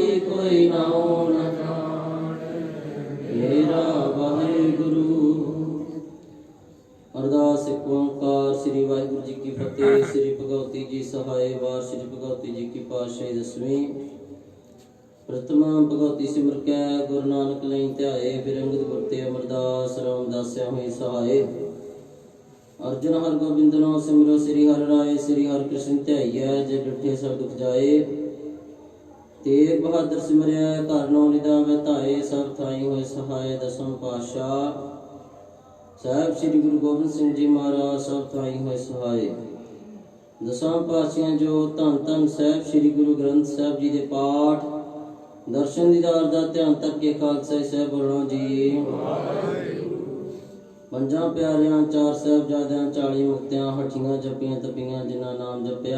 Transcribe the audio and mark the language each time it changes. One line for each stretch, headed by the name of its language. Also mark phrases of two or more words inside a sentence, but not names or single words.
Punjabi: ਕੋਈ ਨਾਉ ਨ ਜਾਣੇ ਮੇਰਾ ਵਾਹਿਗੁਰੂ। ਅਰਦਾਸ ਇਕ ਓਅੰਕਾਰ। ਸ੍ਰੀ ਵਾਹਿਗੁਰੂ ਜੀ ਕੀ ਫਤਹਿ। ਸ੍ਰੀ ਭਗਉਤੀ ਜੀ ਸਹਾਇ। ਵਾਰ ਸ੍ਰੀ ਭਗਉਤੀ ਜੀ ਕੀ ਪਾਤਸ਼ਾਹੀ ਦਸਵੀਂ। ਪ੍ਰਥਮ ਭਗਉਤੀ ਸਿਮਰ ਕੈ ਗੁਰੂ ਨਾਨਕ ਲਈ ਧਿਆਏ। ਫਿਰ ਅੰਗਦ ਗੁਰ ਤੇ ਅਮਰਦਾਸ ਰਾਮਦਾਸੈ ਹੋਈਂ ਸਹਾਇ। ਅਰਜਨ ਹਰਿਗੋਬਿੰਦ ਨੋ ਸਿਮਰੌ ਸ੍ਰੀ ਹਰਿਰਾਇ। ਸ੍ਰੀ ਹਰਿ ਕ੍ਰਿਸ਼ਨ ਧਿਆਈਐ ਜਿਸ ਡਿਠੈ ਸਭਿ ਦੁਖਿ ਜਾਇ। ਤੇਗ ਬਹਾਦਰ ਸਿਮਰਿਐ ਘਰ ਨਉ ਨਿਧਿ ਆਵੈ ਧਾਇ। ਸਭ ਥਾਈਂ ਹੋਇ ਸਹਾਇ। ਦਸਮ ਪਾਤਸ਼ਾਹ ਸਾਹਿਬ ਸ੍ਰੀ ਗੁਰੂ ਗੋਬਿੰਦ ਸਿੰਘ ਜੀ ਮਹਾਰਾਜ ਸਭ ਥਾਈਂ ਹੋਇ ਸਹਾਇ। ਦਸਮ ਪਾਤਸ਼ਾਹ ਜੋ ਧੰਨ ਧੰਨ ਸਾਹਿਬ ਸ੍ਰੀ ਗੁਰੂ ਗ੍ਰੰਥ ਸਾਹਿਬ ਜੀ ਦੇ ਪਾਠ ਦਰਸ਼ਨ ਦੀਦਾਰ ਦਾ ਧਿਆਨ ਧਰ ਕੇ ਖਾਲਸਾ ਸਾਹਿਬ ਬੋਲਣਾ ਜੀ। ਪੰਜਾਂ ਪਿਆਰਿਆਂ ਚਾਰ ਸਾਹਿਬਜ਼ਾਦਿਆਂ 40 ਮੁਕਤਿਆਂ ਹਠੀਆਂ ਜਪੀਆਂ ਤਪੀਆਂ ਜਿਨ੍ਹਾਂ ਨਾਮ ਜਪਿਆ।